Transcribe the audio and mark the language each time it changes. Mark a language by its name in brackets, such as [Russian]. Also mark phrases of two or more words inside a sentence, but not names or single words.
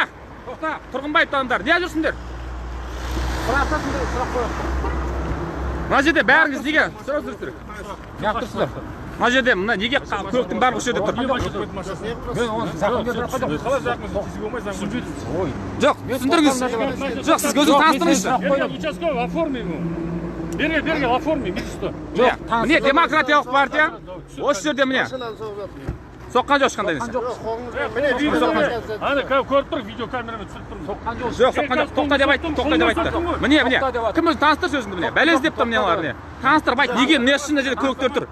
[Kazakh] Тоқта, Тұрғынбаев адамдар, не жүрсіңдер? Мына жерде бәріңіз неге сұрап жүрсіздер? Неғып тұрсыздар? Мына жерде неге көліктің барлығы осы жерде тұр? Жоқ, түсіндіріңіз. Жоқ, сіз өзіңіз таныстырыңызшы. [Russian] Участковый, оформи ему. Берге, оформи, видишь что? [Kazakh] Жоқ, міне демократиялық партия. Осы жерде міне. Соққан жоқ ешқандай нәрсе. Ана көріп тұр, видеокамерамен түсіріп тұрмын. Соққан жоқ, тоқта деп айтты, тоқта деп айтты. Міне, кім өзі таныстыр сөзіңді міне. Бәлез деп тұр мыналар міне. Таныстырып айт, неге мына үшін жерде көліктер тұр?